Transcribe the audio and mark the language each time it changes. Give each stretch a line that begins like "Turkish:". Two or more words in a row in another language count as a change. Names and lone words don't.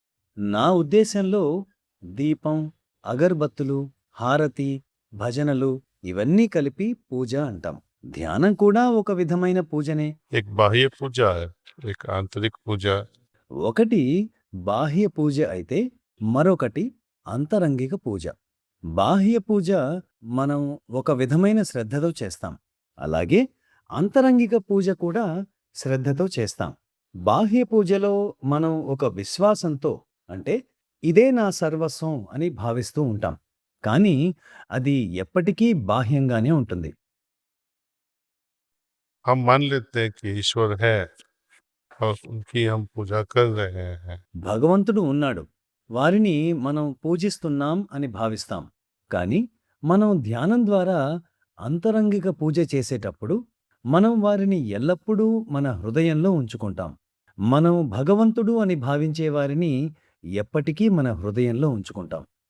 Telugu: నా ఉద్దేశంలో దీపం, అగరబత్తులు, హారతి, భజనలు ఇవన్నీ కలిపి పూజ అంటాం. ధ్యానం కూడా ఒక విధమైన పూజనే.
Hindi: एक बाह्य पूजा है, एक आंतरिक पूजा।
Telugu: ఒకటి బాహ్య పూజ అయితే మరొకటి అంతరంగిక పూజ. బాహ్య పూజ మనం ఒక విధమైన శ్రద్ధతో చేస్తాం. అలాగే అంతరంగిక పూజ కూడా శ్రద్ధతో చేస్తాం. బాహ్య పూజలో మనం ఒక విశ్వాసంతో, అంటే ఇదే నా సర్వస్వం అని భావిస్తూ ఉంటాం. కానీ అది ఎప్పటికీ బాహ్యంగానే ఉంటుంది.
Hindi: हम मान लेते हैं कि ईश्वर है और उनकी हम पूजा कर रहे हैं।
Telugu: భగవంతుడు ఉన్నాడు, వారిని మనం పూజిస్తున్నాం అని భావిస్తాం. కానీ మనం ధ్యానం ద్వారా అంతరంగిక పూజ చేసేటప్పుడు మనం వారిని ఎల్లప్పుడూ మన హృదయంలో ఉంచుకుంటాం. మనం భగవంతుడు అని భావించే వారిని ఎప్పటికీ మన హృదయంలో ఉంచుకుంటాం.